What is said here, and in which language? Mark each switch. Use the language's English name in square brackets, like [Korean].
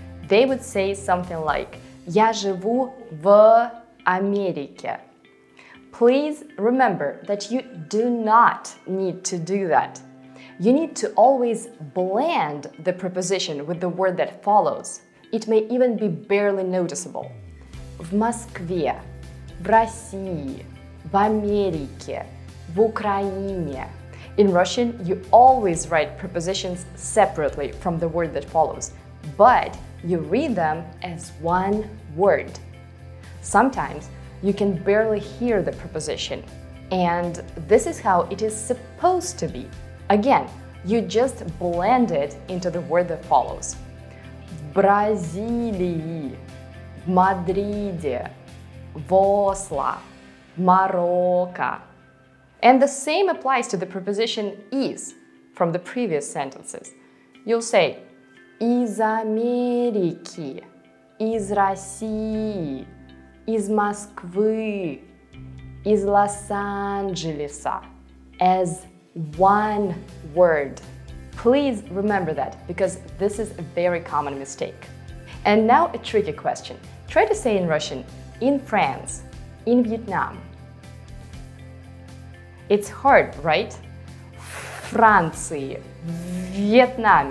[English] They would say something like [Russian] «Я живу в Америке». [English] Please remember that you do not need to do that. You need to always blend the preposition with the word that follows. It may even be barely noticeable. [Russian] В Москве, в России, в Америке, в Украине. [English] In Russian, you always write prepositions separately from the word that follows, but you read them as one word. Sometimes you can barely hear the preposition, and this is how it is supposed to be. Again, you just blend it into the word that follows. [Russian] В Бразилии, в Мадриде, в Осло, в Марокко. [English] And the same applies to the preposition «из» from the previous sentences. You'll say [Russian] «из Америки», «из России», «из Москвы», «из Лос-Анджелеса» [English] as one word. Please remember that because this is a very common mistake. And now a tricky question. Try to say in Russian «in France», «in Vietnam». It's hard, right? Франции, Vietnam.